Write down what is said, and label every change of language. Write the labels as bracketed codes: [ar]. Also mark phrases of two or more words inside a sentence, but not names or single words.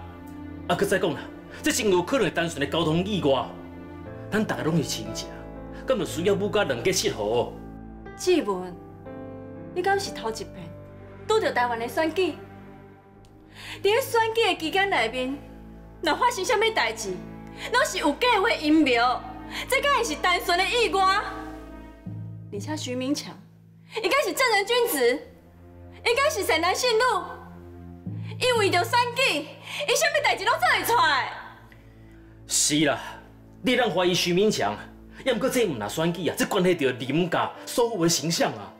[nan] 啊，佮再讲啦，这真有可能会单纯的交通意外。咱大家拢是亲戚，敢就需要母家两家适合？志文，你敢是头一遍拄到台湾的选举？伫咧选举的期间内面，若发生啥物代志，拢是有计划阴谋，这敢会是单纯的意外？而且徐明强应该是正人君子，应该是善男信女，伊为着选举，伊啥物代志拢做会出来。是啦，你让怀疑徐明强，也毋过这毋若选举啊，这关系到林家所有的形象啊。